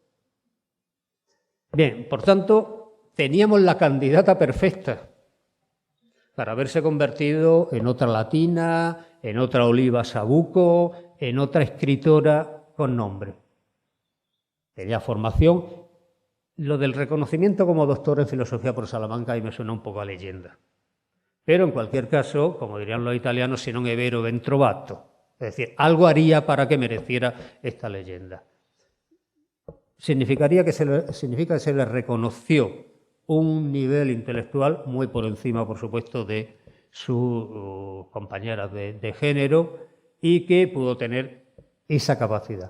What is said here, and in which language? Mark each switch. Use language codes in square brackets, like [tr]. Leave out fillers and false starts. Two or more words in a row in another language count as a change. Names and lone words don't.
[es] Bien, por tanto, teníamos la candidata perfecta para haberse convertido en otra Latina, en otra Oliva Sabuco, en otra escritora con nombre. Tenía formación. Lo del reconocimiento como doctora en filosofía por Salamanca ahí me suena un poco a leyenda. Pero en cualquier caso, como dirían los italianos, [it] si non è vero ben trovato. [es] Es decir, algo haría para que mereciera esta leyenda. Significa que se le reconoció un nivel intelectual muy por encima, por supuesto, de sus compañeras de género y que pudo tener esa capacidad.